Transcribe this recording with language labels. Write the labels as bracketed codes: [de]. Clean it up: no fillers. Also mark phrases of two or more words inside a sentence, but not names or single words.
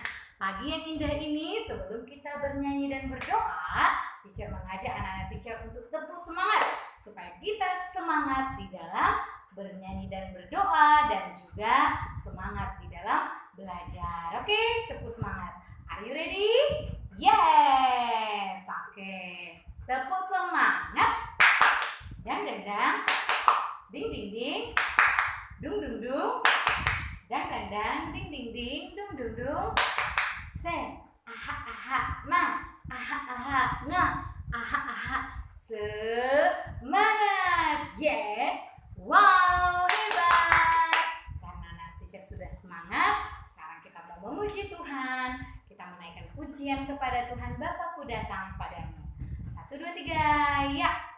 [id] Pagi yang indah ini sebelum kita bernyanyi dan berdoa, teacher mengajak anak-anak teacher untuk tetap semangat supaya kita semangat di dalam bernyanyi dan berdoa dan juga semangat di dalam belajar. Oke, tepuk semangat. [en] Are you ready? Yes. [id] Oke. Tepuk semangat. Dang dang dang. Ding ding ding. Dung dung dung. Dang dang dang. Ding ding ding. Dung dung dung. Say aha aha mang. Aha aha ngah. Aha aha. Semangat. Yes. Wow, hebat. Karena anak teacher sudah semangat, sekarang kita mau memuji Tuhan. Kita menaikkan pujian kepada Tuhan. Bapakku datang padamu. 1, 2, 3, ya.